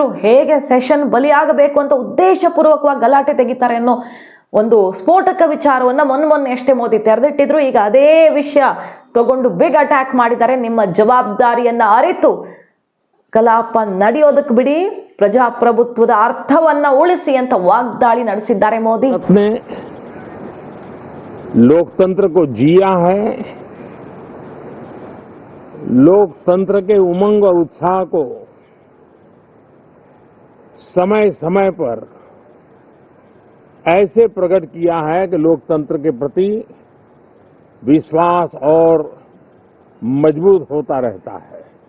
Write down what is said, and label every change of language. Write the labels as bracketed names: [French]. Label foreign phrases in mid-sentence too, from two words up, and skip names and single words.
[Kannada] ಹೇಗೆ ಸೆಷನ್ ಬಲಿಯಾಗಬೇಕು ಅಂತ ಉದ್ದೇಶಪೂರ್ವಕವಾಗಿ ಗಲಾಟೆ ತೆಗಿತಾರೆ ಅನ್ನೋ ಒಂದು ಸ್ಫೋಟಕ ವಿಚಾರವನ್ನು ಮೊನ್ನೆ ಅಷ್ಟೇ ಮೋದಿ ತೆರೆದಿಟ್ಟಿದ್ರು. ಈಗ ಅದೇ ವಿಷಯ ತಗೊಂಡು [English] big attack [Kannada] ಮಾಡಿದ್ದಾರೆ. ನಿಮ್ಮ ಜವಾಬ್ದಾರಿಯನ್ನ ಅರಿತು ಕಲಾಪ ನಡೆಯೋದಕ್ಕೆ ಬಿಡಿ, ಪ್ರಜಾಪ್ರಭುತ್ವದ ಅರ್ಥವನ್ನ ಉಳಿಸಿ ಅಂತ ವಾಗ್ದಾಳಿ ನಡೆಸಿದ್ದಾರೆ ಮೋದಿ. [Hindi] लोकतंत्र को जिया है, लोकतंत्र के उमंग और उत्साह को समय समय पर ऐसे प्रकट किया है कि लोकतंत्र के प्रति विश्वास और मजबूत होता रहता है.